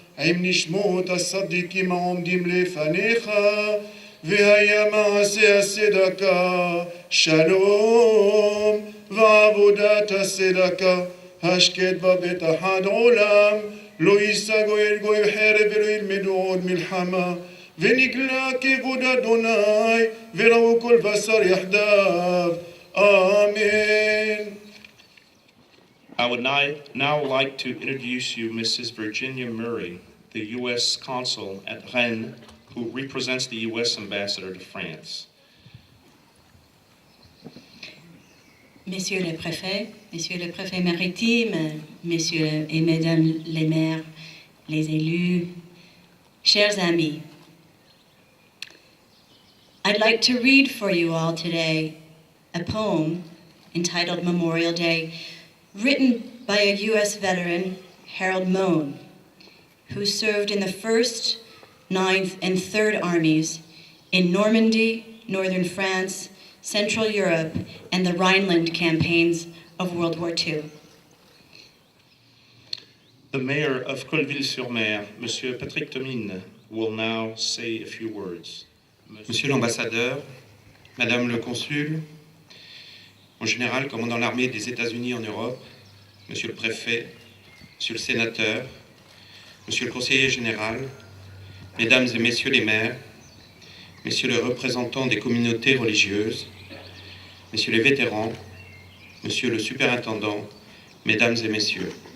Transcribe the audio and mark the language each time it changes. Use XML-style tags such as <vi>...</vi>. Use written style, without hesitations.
<he>עם נשמות הצדיקים העומדים לפניך, והיה מעשה הצדקה, שלום ועבודת הצדקה, השקט בבית אחד עולם, לא יישא גוי אל גוי חרב ולא ילמדו עוד מלחמה, ונגלה כבוד אדוני, וראו כל בשר יחדיו.</he> <en>Amen. I would now like to introduce you Mrs. Virginia Murray, the U.S. Consul at Rennes, who represents the U.S. Ambassador to France.</en> <fr>Messieurs les préfets maritimes, messieurs et mesdames les maires, les élus, chers amis,</fr> <en>I'd like to read for you all today a poem entitled Memorial Day, written by a U.S. veteran, Harold Mohn, who served in the 1st, 9th, and 3rd Armies in Normandy, northern France, Central Europe, and the Rhineland campaigns of World War II. The mayor of Colleville-Sur-Mer, Monsieur Patrick Tomine, will now say a few words.</en> <fr>Monsieur l'ambassadeur, Madame le consul, mon général commandant l'armée des États-Unis en Europe, Monsieur le préfet, Monsieur le sénateur, Monsieur le conseiller général, Mesdames et Messieurs les maires, Messieurs les représentants des communautés religieuses, Messieurs les vétérans, Monsieur le superintendant, Mesdames et Messieurs.</fr>